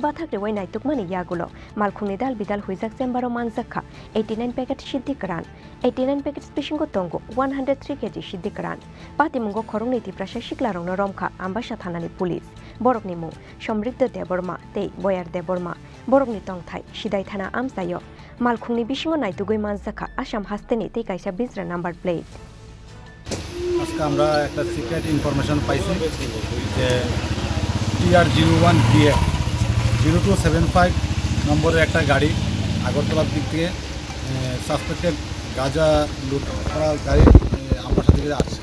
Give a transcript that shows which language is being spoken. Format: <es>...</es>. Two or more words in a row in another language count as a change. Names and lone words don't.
<trp>Bathakre Wai Naitukmani Yagulo Malkhungni Dal Bidal Huizak Zembaro Manzakha 89 packet Shidikran 89 packet Spishingo Tongo 103 kg Shidikran Patimungo Khorongiti Prashashik Larong Romkha Ambasha Thanani Police Borogni Mung Somriddho Deborma Tei Boyar Deborma Borogni Tongthai Shidai Thana Amsayo Malkhungni Bishingo Naitugoi Manzakha Assam Hasteni Tei Kaisa Bizra number plate</trp> <bn>আজকে আমরা একটা</bn> <en>secret information</en> <bn>পাইছি যে TR01BF 0275 নম্বরের একটা গাড়ি আগরতলার দিক থেকে সাসপেক্টেড গাঁজা লুট করা গাড়ি আমবাসা দিকে আসছে।</bn>